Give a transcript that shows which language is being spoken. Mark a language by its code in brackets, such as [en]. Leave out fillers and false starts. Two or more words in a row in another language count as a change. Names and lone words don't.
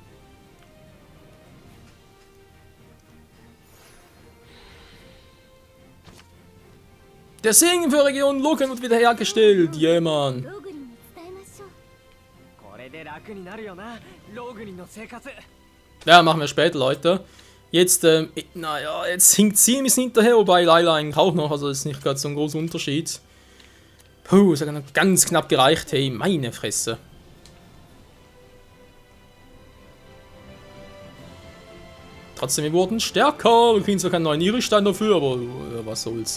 [de] Der Segen für Region Loken wird wiederhergestellt. Jemand. [ja] ローグリンに伝えましょう。これで楽になるよな、ローグリンの生活。 [de] Ja, machen wir später, Leute. Jetzt, naja, jetzt hinkt sie ein bisschen hinterher, wobei Layla eigentlich auch noch, also das ist nicht gerade so ein großer Unterschied. Puh, es hat noch ganz knapp gereicht, hey, meine Fresse. Trotzdem, wir wurden stärker, wir kriegen zwar keinen neuen Iristein dafür, aber was soll's.